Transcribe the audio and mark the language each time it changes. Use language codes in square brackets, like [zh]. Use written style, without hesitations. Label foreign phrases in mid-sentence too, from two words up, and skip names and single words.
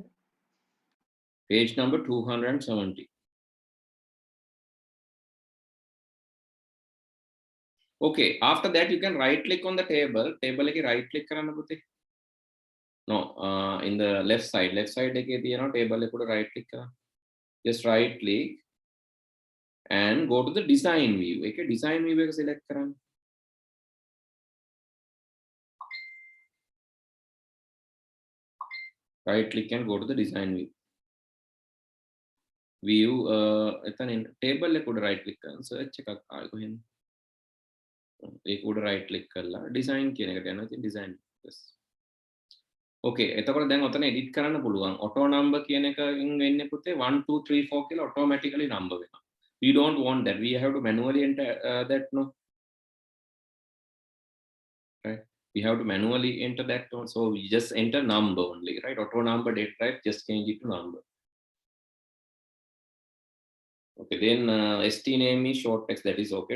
[en] Page number 270. Okay, after that you can right click on the table. [si] Table එකේ [en] right click [si] කරන්න පුතේ. [en] No, in the left side [si] එකේ තියෙනවා [en] table එකට right click කරන්න. Just right click and go to the design view. [si] ඒකේ [en] design view [si] එක select කරන්න. [en] Right click and go to the design view. [si] View එතන table එකට [en] right click [si] කරන්න. search එකක් ආයෙ කොහෙන්ද? ඒක උඩ [en] right click [si] කරලා design කියන එකට යනවා. ඉතින් design. Yes. Okay, එතකොට දැන් ඔතන edit කරන්න පුළුවන්. [en] auto number [si] කියන එකකින් වෙන්නේ පුතේ 1 2 3 4 කියලා [en] automatically number [si] වෙනවා. [en] We don't want that. We have to manually enter that, no. Right? We have to manually enter that, no? So we just enter number only, right? Auto number date type, just change it to number. Okay, then ST name is short text, that is okay.